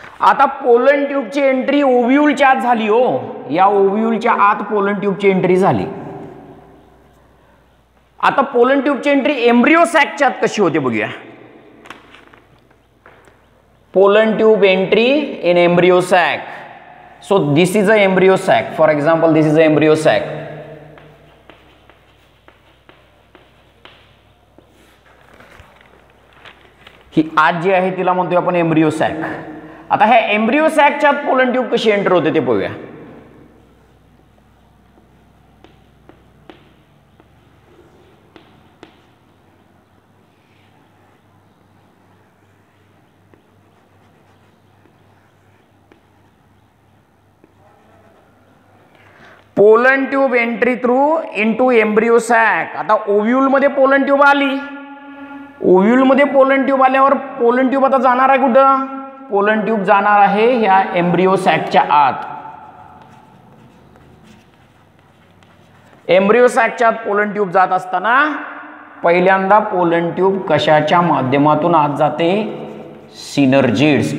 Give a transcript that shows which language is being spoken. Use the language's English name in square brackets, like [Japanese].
[Marathi] आता pollen ट्यूबची entry ओव्ह्यूलच्या आत झाली हो, या ओव्ह्यूलच्या आत पोलन ट्यूबची एंट्री झाली. आता पोलन ट्यूबची एंट्री एम्ब्रियो सॅकच्या आत कशी होते बघूया. [English] Pollen tube entry in embryo sac. So this is a embryo sac. For example this is a embryo sac. [Marathi] ही आत जी आहे तिला म्हणतोय आपण एम्ब्रियो सॅक. आता ह्या एम्ब्रियो सॅकच्या आत पोलन ट्यूब कशी एंटर होते ते पाहूया. [English] Pollen tube entry through into embryo sac. [Marathi] आता ओव्ह्यूल मध्ये पोलन ट्यूब आली. ओव्ह्यूल मध्ये पोलन ट्यूब आल्यावर पोलन ट्यूब आता जाणार आहे कुठं? पोलन ट्यूब जाणार आहे ह्या एम्ब्रियो सॅकच्या आत. एम्ब्रियो सॅकच्या आत पोलन ट्यूब जात असताना पहिल्यांदा पोलन ट्यूब कशाच्या माध्यमातून आत जाते? सिनर्जिड्स.